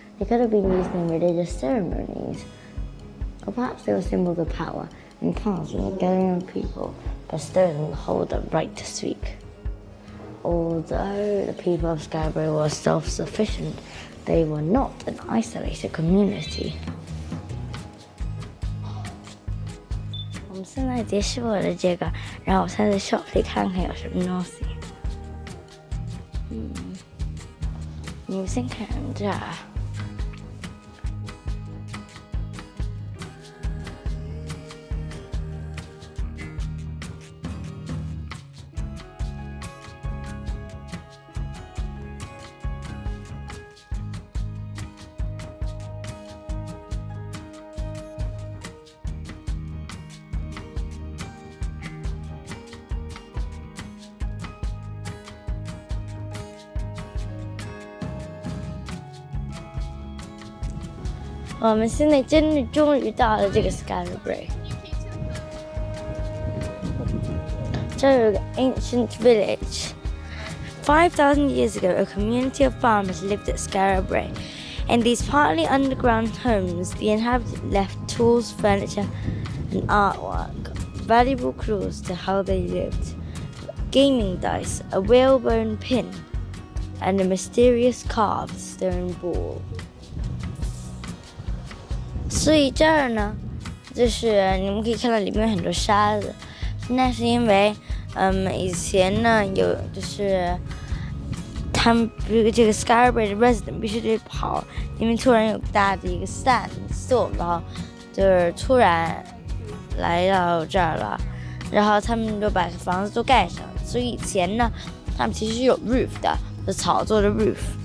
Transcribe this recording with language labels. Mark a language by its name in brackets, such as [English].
[English] They could have been used in religious ceremonies, or perhaps they were symbols of power and cards from the going on people, bestowed on the holder right to speak. Although the people of Skara Brae were self-sufficient, they were not an isolated community. [Chinese] 我们现在结束了这个，然后我现在在 shop 里看看有什么东西。你们先看这儿。我们现在终于到了这个 Skara Brae。这有个 [English] ancient village. 5,000 years ago, a community of farmers lived at Skara Brae. In these partly underground homes, the inhabitants left tools, furniture, and artwork, valuable clues to how they lived. Gaming dice, a whalebone pin, and a mysterious carved stone ball. [Chinese] 所以这儿呢，就是你们可以看到里面有很多沙子，那是因为，以前呢有就是他们这个 Skara Brae 的 resident 必须得跑，因为突然有大的一个 sandstorm， 然后就是突然来到这儿了，然后他们就把房子都盖上，所以以前呢，他们其实是有 roof 的，是草做的 roof。